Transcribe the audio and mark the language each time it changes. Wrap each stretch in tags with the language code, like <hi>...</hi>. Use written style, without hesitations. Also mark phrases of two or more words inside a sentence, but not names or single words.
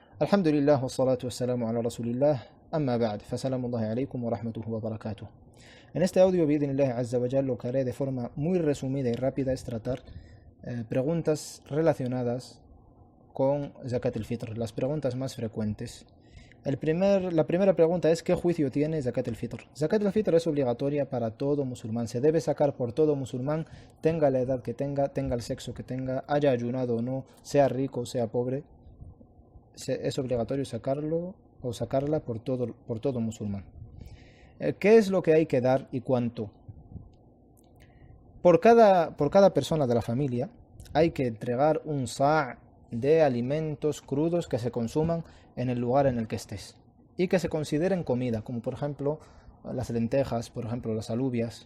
<ar>الحمد لله والصلاة والسلام على رسول الله أما بعد فسلام الله عليكم ورحمته وبركاته.</ar> <es>En este audio,</es> <ar>بإذن الله عز وجل,</ar> <es>lo que haré de forma muy resumida y rápida es tratar preguntas relacionadas con</es> <ar>زكاة الفطر,</ar> <es>las preguntas más frecuentes. La primera pregunta es: ¿qué juicio tiene</es> <ar>زكاة الفطر? زكاة الفطر</ar> <es>es obligatoria para todo musulmán, se debe sacar por todo musulmán, tenga la edad que tenga el sexo que tenga, haya ayunado o no, sea rico o sea pobre. Es obligatorio sacarlo o sacarla por todo musulmán. ¿Qué es lo que hay que dar y cuánto? Por cada persona de la familia hay que entregar un sa' de alimentos crudos que se consuman en el lugar en el que estés y que se consideren comida, como por ejemplo las lentejas, por ejemplo las alubias.</es>